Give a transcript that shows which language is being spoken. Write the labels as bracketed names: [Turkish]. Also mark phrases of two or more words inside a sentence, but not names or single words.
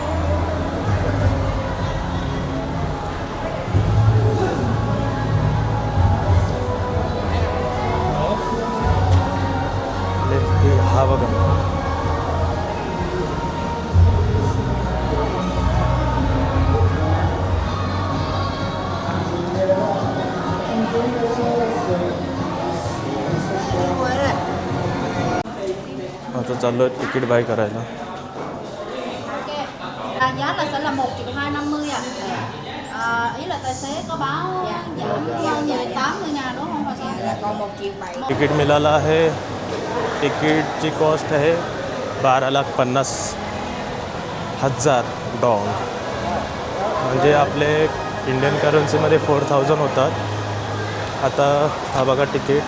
[Marathi] हा बघा, आता चाललो आहे [English] ticket buy [Marathi] करायला. [Vietnamese] Giá là sẽ là 1.250 triệu ạ. Ý là tài xế có báo giảm 80.000 đúng không? Là còn 1.7 triệu. [Marathi] तिकीट मिळालं आहे. तिकीटची कॉस्ट आहे 12,50,000 डॉंग, म्हणजे आपले [English] Indian currencyमध्ये [Marathi] 4,000 होतात. आता हा बघा तिकीट.